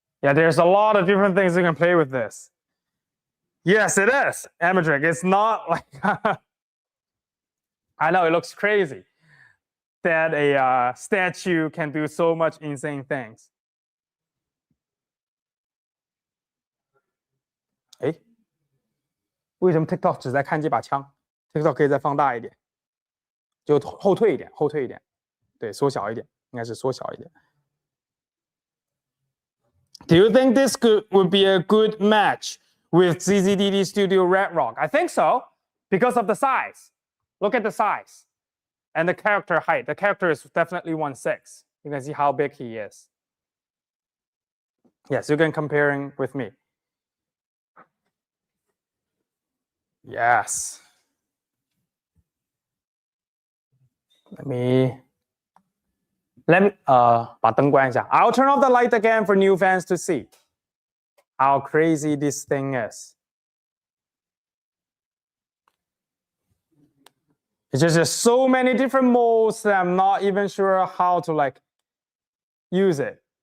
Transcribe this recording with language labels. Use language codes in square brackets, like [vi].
[en] Yeah, there's a lot of different things you can play with this. Yes, it is. Amadric, it's not like... I know, it looks crazy that a statue can do so much insane things. [zh] 哎，为什么 TikTok 只在看这把枪 ？TikTok 可以再放大一点，就后退一点，后退一点，对，缩小一点，应该是缩小一点。 [en] Do you think this would be a good match with ZZDD Studio Red Rock? I think so, because of the size. Look at the size and the character height. The character is definitely 1/6. You can see how big he is. Yes, you can comparing with me. Yes. Let me [zh] 把灯关一下. [en] I'll turn off the light again for new fans to see how crazy this thing is. It's just so many different modes that I'm not even sure how to use it.